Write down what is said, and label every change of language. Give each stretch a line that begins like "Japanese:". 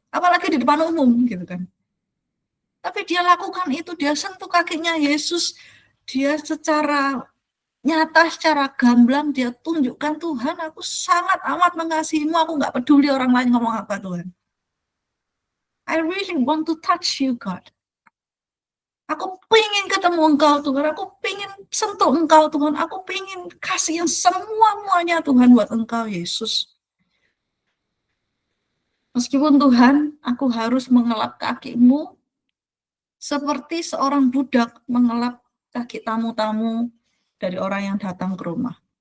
Indonesian: Apalagi di depan umum, gitu kan. Tapi dia lakukan itu, dia sentuh kakinya Yesus, dia secara nyata, secara gamblang, dia tunjukkan, Tuhan, aku sangat amat mengasihimu, aku nggak peduli orang lain ngomong apa, Tuhan.
English: I really want to touch you, God.
Indonesian: Aku pengen ketemu engkau, Tuhan. Aku pengen sentuh engkau, Tuhan. Aku pengen kasih yang semua-muanya, Tuhan, buat engkau, Yesus. Meskipun Tuhan, aku harus mengelap kakimu, seperti seorang budak mengelap kaki tamu-tamu dari orang yang datang ke rumah.